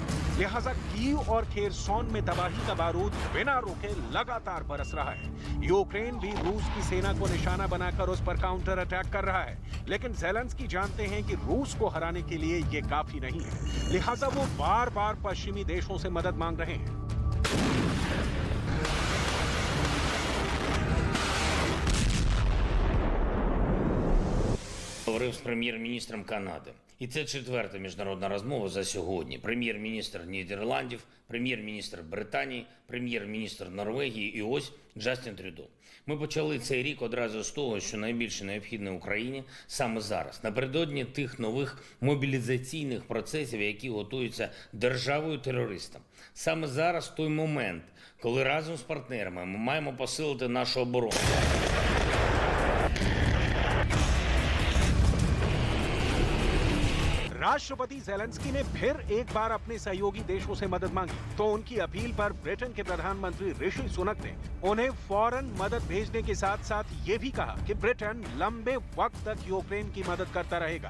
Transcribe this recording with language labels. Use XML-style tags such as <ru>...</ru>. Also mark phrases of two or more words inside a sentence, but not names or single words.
<hi>लिहाजा कीव और खेरसोन में तबाही का बारूद बिना रुके लगातार बरस रहा है। यूक्रेन भी रूस की सेना को निशाना बनाकर उस पर</hi> <en>counter attack</en> <hi>कर रहा है, लेकिन ज़ेलेंस्की जानते हैं कि रूस को हराने के लिए ये काफी नहीं है। लिहाजा वो बार बार पश्चिमी देशों से मदद मांग रहे हैं।</hi> <uk>Говорив з прем'єр-міністром Канади. І це четверта міжнародна розмова за сьогодні. Прем'єр-міністр Нідерландів, прем'єр-міністр Британії, прем'єр-міністр Норвегії і ось Джастін Трюдо. Ми почали цей рік одразу з того, що найбільше необхідне Україні саме зараз, напередодні тих нових мобілізаційних процесів, які готуються державою-терористом. Саме зараз той момент, коли разом з партнерами ми маємо посилити нашу оборону.</uk> <hi>राष्ट्रपति ज़ेलेंस्की ने फिर एक बार अपने सहयोगी देशों से मदद मांगी, तो उनकी अपील पर ब्रिटेन के प्रधानमंत्री ऋषि सुनक ने उन्हें फौरन मदद भेजने के साथ साथ ये भी कहा कि ब्रिटेन लंबे वक्त तक यूक्रेन की मदद करता रहेगा।</hi>